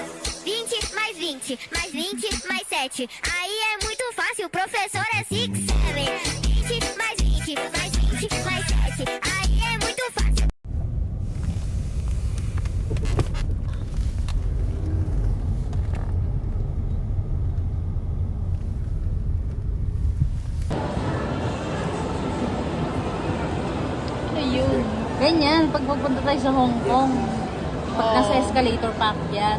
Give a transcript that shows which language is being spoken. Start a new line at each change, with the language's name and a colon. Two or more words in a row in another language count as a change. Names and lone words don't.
Portuguese: 20 mais 20 mais 20 mais 7. Aí é muito fácil, o professor é 6, 7. 20 mais 20 mais 20 mais 7. Aí é muito fácil.
Filipino: Ayun. Ganyan, pag pupunta tayo sa Hong Kong. Pag nasa escalator paakyat.